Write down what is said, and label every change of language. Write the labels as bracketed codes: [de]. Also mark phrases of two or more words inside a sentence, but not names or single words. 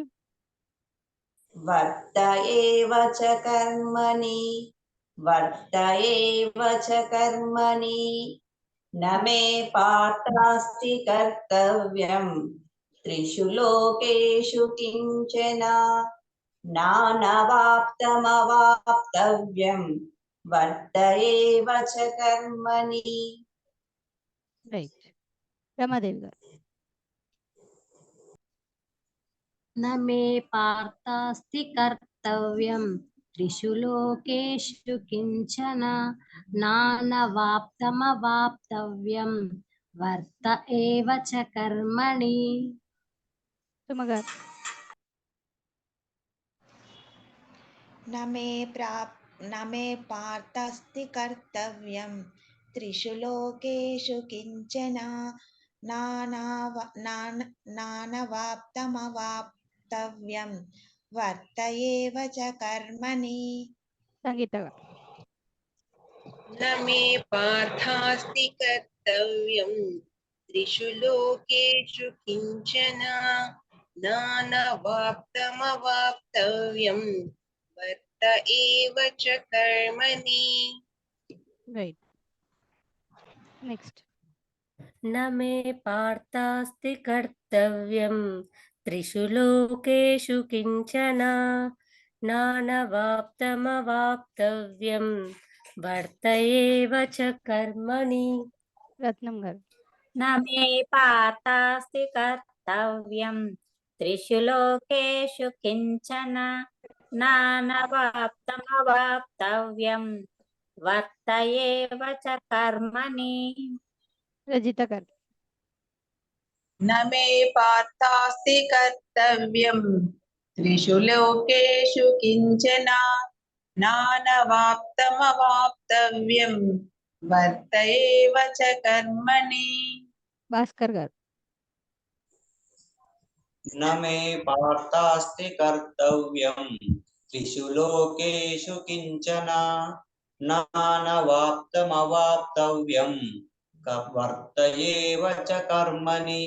[sa] वर्त एव च कर्मणि वर्त एव च कर्मणि न मे पार्थास्ति कर्तव्यं त्रिषु लोकेषु किञ्चन नानवाप्तमवाप्तव्यं वर्त एव च कर्मणि. [te] రైట్, రమాదేవి గారు. [sa] न मे पार्थास्ति कर्तव्यं त्रिषु लोकेषु किंचन नानवाप्तमवाप्तव्यं वर्त एव च कर्मणि. [te] సుమగారు. [sa] न मे पार्थास्ति कर्तव्यं त्रिषु लोकेषु किञ्चन नानवाप्तमवाप्तव्यं वर्त एव च कर्मणि. [te] సంగీత గారు. [sa] न मे पार्थास्ति कर्तव्यं त्रिषु लोकेषु किञ्चन नानवाप्तमवाप्तव्यं वर्त एव च कर्मणि. [en] Right, next. [sa] न मे पार्थास्ति कर्तव्यं त्रिषु लोकेषु किंचन नानवाप्तमवाप्तव्यं वर्त एव च कर्मणि. [te] రత్నం గారు. [sa] न मे पार्थास्ति कर्तव्यं त्रिषु लोकेषु किंचन नानवाप्तमवाप्तव्यं वर्त एव च कर्मणि. [te] రజిత గారు. [sa] न मे पार्थास्ति कर्तव्यं त्रिषु लोकेषु किञ्चन नानवाप्तमवाप्तव्यं वर्त एव च कर्मणि. [te] భాస్కర్ గారు. [sa] न मे पार्थास्ति कर्तव्यं त्रिषु लोकेषु किंचन नानवाप्तमवाप्तव्यं वर्त एव च कर्मणि